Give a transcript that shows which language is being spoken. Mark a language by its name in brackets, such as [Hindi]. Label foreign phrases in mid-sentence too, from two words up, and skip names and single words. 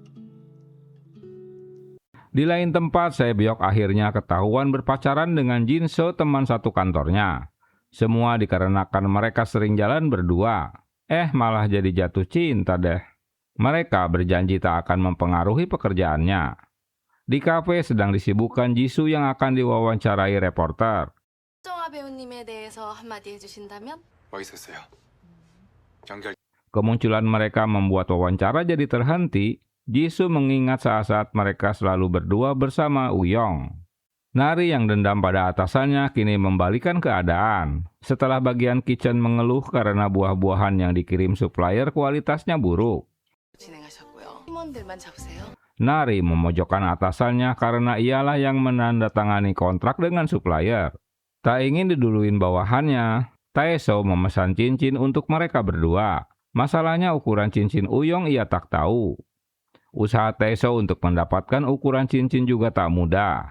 [Indonesian] Di lain tempat, Sae-byok akhirnya ketahuan berpacaran dengan Jin-soo, teman satu kantornya. Semua dikarenakan mereka sering jalan berdua. Malah jadi jatuh cinta deh. Mereka berjanji tak akan mempengaruhi pekerjaannya. Di kafe sedang disibukkan Jisoo yang akan diwawancarai reporter. [Korean] 정아 배우님에 대해서 한마디 해주신다면? 와 있었어요. 연결. [Indonesian] Kemunculan mereka membuat wawancara jadi terhenti. Jisoo mengingat saat-saat mereka selalu berdua bersama Uyong. Nari yang dendam pada atasannya kini membalikan keadaan. Setelah bagian kitchen mengeluh karena buah-buahan yang dikirim supplier kualitasnya buruk. [Korean] 진행하셨고요. 팀원들만 잡으세요. [Indonesian] Nari memojokkan atasannya karena ialah yang menandatangani kontrak dengan supplier. Tak ingin diduluin bawahannya, Tae-sop memesan cincin untuk mereka berdua. Masalahnya ukuran cincin Uyong ia tak tahu. Usaha Tae-sop untuk mendapatkan ukuran cincin juga tak mudah.